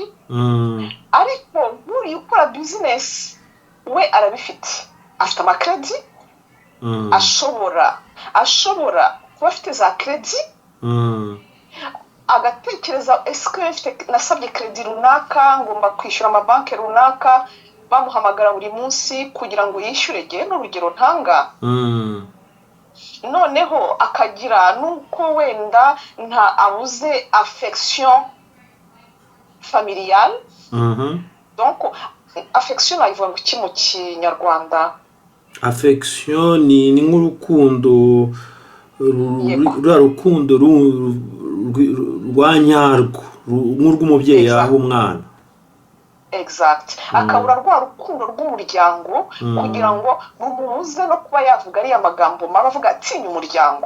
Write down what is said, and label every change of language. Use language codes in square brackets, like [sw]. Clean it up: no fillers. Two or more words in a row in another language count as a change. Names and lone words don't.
[rw] Ariko buri ukora business we arabifite, afite amakredi, ashobora kuba afite za kredi, agatekereza ese nasabye kredi runaka, ngomba kwishyura amabanki runaka, bamuhamagara buri munsi kugira ngo yishyure. Gihe n'urugero ntanga, noneho akagira nuko wenda nta abuze [fr] affection familiale. Donc affection [rw] ayivuga ngo mu Kinyarwanda? Affection ni nk'urukundo, rukundo rwa nyarwo, nk'urw'umubyeyi yaha umwana. Exact. Akabura rwa rukundo rw'umuryango kugira ngo rumubuze no kuba yavuga ariya magambo mabi avuga atinya umuryango.